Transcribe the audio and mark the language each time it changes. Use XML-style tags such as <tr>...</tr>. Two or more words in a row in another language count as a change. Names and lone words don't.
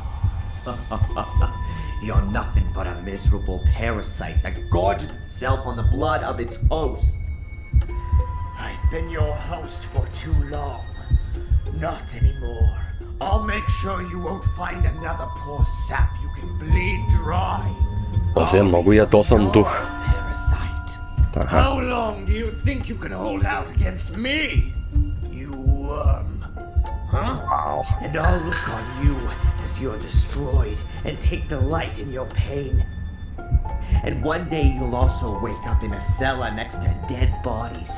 <en>You're nothing but a miserable parasite that gorges itself on the blood of its host. I've been your host for too long. Not anymore. I'll make sure you won't find another poor sap you can bleed dry.</en> <bg>Този е много ядосан дух.</bg> <en>Parasite. How long do you think you can hold out against me? You worm. Huh? Wow. And I'll look on you as you're destroyed and take delight in your pain. And one day you'll also wake up in a cellar next to dead bodies.</en>